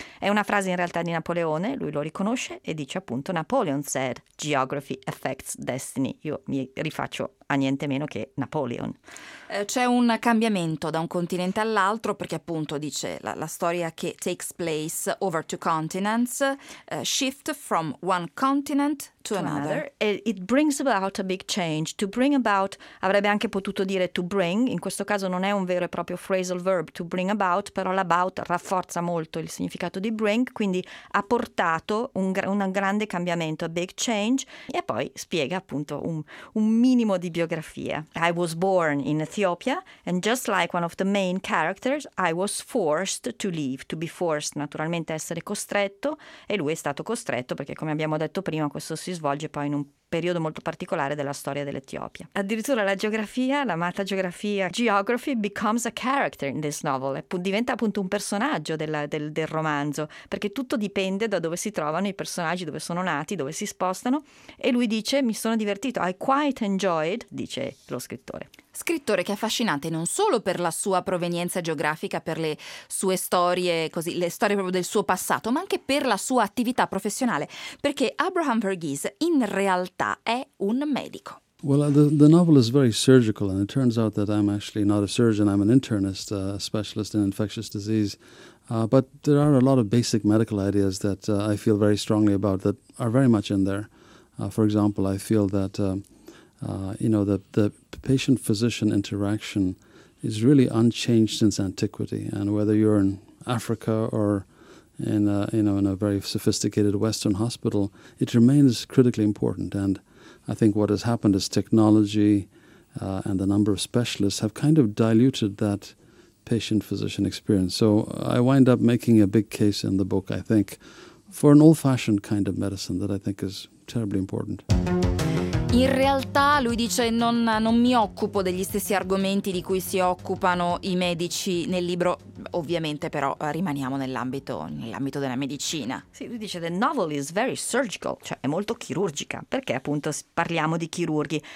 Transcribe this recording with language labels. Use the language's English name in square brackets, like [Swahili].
[Italian] È una frase in realtà di Napoleone, lui lo riconosce e dice appunto [English] Napoleon said geography affects destiny. [Italian] Io mi rifaccio a niente meno che Napoleon. C'è un cambiamento da un continente all'altro, perché appunto dice la storia che [English] takes place over two continents, shift from one continent to another. It brings about a big change. [Italian] To bring about, avrebbe anche potuto dire to bring, in questo caso non è un vero e proprio phrasal verb [English] to bring about, [Italian] però l'about rafforza molto il significato di bring, quindi ha portato un grande cambiamento, [English] a big change, [Italian] e poi spiega appunto un minimo di biografia. [English] I was born in Ethiopia, and just like one of the main characters, I was forced to leave. To be forced, [Italian] naturalmente essere costretto, e lui è stato costretto perché, come abbiamo detto prima, questo si svolge poi in un periodo molto particolare della storia dell'Etiopia. Addirittura la geografia, l'amata geografia, [English] geography becomes a character in this novel, [Italian] diventa appunto un personaggio del romanzo, perché tutto dipende da dove si trovano i personaggi, dove sono nati, dove si spostano, e lui dice mi sono divertito, [English] I quite enjoyed, [Italian] dice lo scrittore. Scrittore che è affascinante non solo per la sua provenienza geografica, per le sue storie, così le storie proprio del suo passato, ma anche per la sua attività professionale, perché Abraham Verghese in realtà è un medico. [English] Well, the novel is very surgical, and it turns out that I'm actually not a surgeon, I'm an internist, a specialist in infectious disease. But there are a lot of basic medical ideas that I feel very strongly about that are very much in there. For example, I feel that the patient-physician interaction is really unchanged since antiquity, and whether you're in Africa or in a very sophisticated Western hospital, it remains critically important. And I think what has happened is technology and the number of specialists have kind of diluted that patient-physician experience. So I wind up making a big case in the book, I think, for an old-fashioned kind of medicine that I think is terribly important. [Italian] In realtà, lui dice, non mi occupo degli stessi argomenti di cui si occupano i medici nel libro, ovviamente però rimaniamo nell'ambito della medicina. Sì, lui dice, [English] the novel is very surgical, [Italian] cioè è molto chirurgica, perché appunto parliamo di chirurghi.